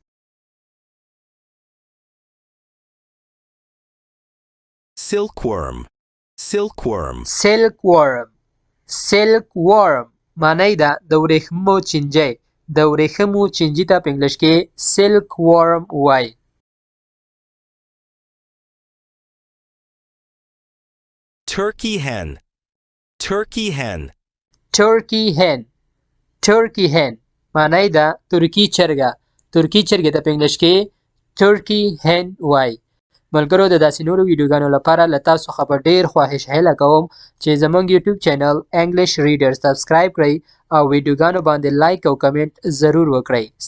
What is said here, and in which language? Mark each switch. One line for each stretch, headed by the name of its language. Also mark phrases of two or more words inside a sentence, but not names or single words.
English: silkworm, silkworm. silkworm silkworm
Pashto: معنی ده د ورېښمو چینجی د ورېښمو چینجي ته په انګلیش کې silkworm وایي
English: turkey hen, turkey hen. turkey hen turkey hen
Pashto: معنی ده ترکی چرګه ترکی چرګې ته په انګلیش کې
English: turkey hen
Pashto: وایي ملګرو د داسې نورو ویډیوګانو لپاره له تاسو څخه په ډیر خواهش هیله کوم چې زموږ
English: YouTube channel
Pashto: انګلیش ریډر سبسکرایب کړئ او ویډیوګانو باندې لایک او کمنټ ضرور وکړئ.